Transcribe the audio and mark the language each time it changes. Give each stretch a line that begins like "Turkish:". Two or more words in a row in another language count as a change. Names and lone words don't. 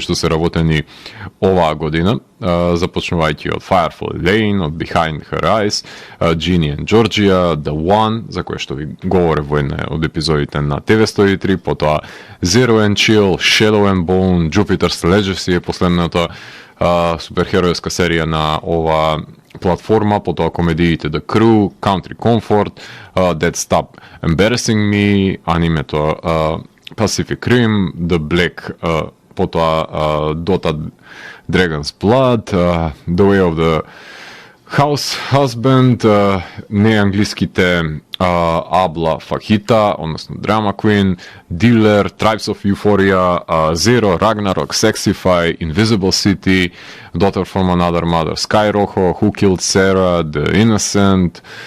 Macedonian: што се работени оваа година, започнувајќи од Firefly Lane, од Behind Her Eyes, Ginny and Georgia, The One, за кое што ви говорев во една од епизодите на TV103, потоа Zero and Chill, Shadow and Bone, Jupiter's Legacy е последната суперхеројска серија на ова платформа, потоа комедиите The Crew, Country Comfort, That Stop Embarrassing Me, анимето Pacific Rim, The Black, потоа Dota Dragon's Blood, The Way of the House Husband, неанглиските Абла Фахита, односно Drama Queen, Dealer, Tribes of Euphoria, Zero, Ragnarok, Sexify, Invisible City, Daughter from Another Mother, Sky Rojo, Who Killed Sarah, The Innocent,